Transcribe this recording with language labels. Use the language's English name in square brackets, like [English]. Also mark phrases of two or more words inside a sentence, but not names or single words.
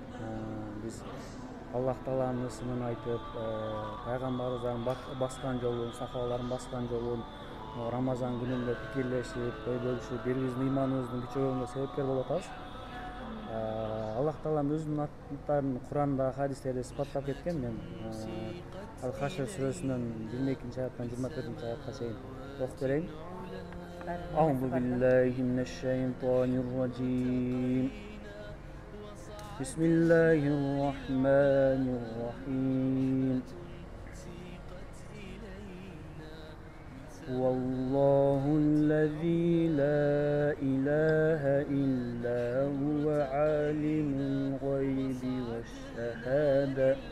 [Kyrgyz] Биз Аллах Тааланын ысмын айтып, пайгамбарыбыздын баскан жолун, сахабалардын баскан жолун Рамазан күнүндө пикирлешип, ой бөлүшүп, бири-бирибиздин ыйманыбыздын күчөгөнүгө себепкер болуп атабыз. Аллах Таалам өзүнүн аттарын Куранда, хадистерде сыпаттап кеткен. Мен Ал-Хашр сүрөсүнөн 22 аяттан 24 аятка чейин окуп берейин. [Arabic] أعوذ بالله من الشيطان الرجيم. بسم الله الرحمن الرحيم. والله الذي لا إله إلا هو عالم الغيب والشهادة.